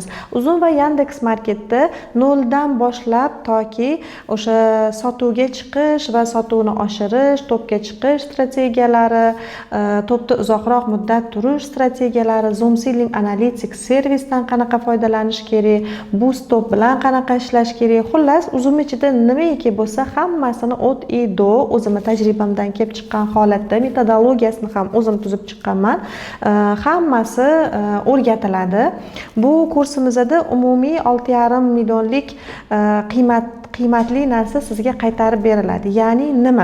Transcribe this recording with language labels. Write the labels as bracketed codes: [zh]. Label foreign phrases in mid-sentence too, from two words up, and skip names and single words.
[uz] Uzun va Yandex marketda noldan boshlab toki o'sha sotuvga chiqish va sotuvni oshirish, topga chiqish strategiyalari, topda uzoqroq muddat turish strategiyalari, Zoom Selling Analytics servisdan qanaqa foydalanish kerak, Boost Top bilan qanaqa ishlash kerak. Xullas, uzum ichida nimaiki bo'lsa, hammasini [ru] от и до [uz] o'zimning tajribamdan kelib chiqqan holatda metodologiyasini ham o'zim tuzib chiqqanman. Hammasi o'rgatiladi. Bu kursimizda umumiy 6,5 millionlik qiymatli narsa sizga qaytarib beriladi. Ya'ni nima?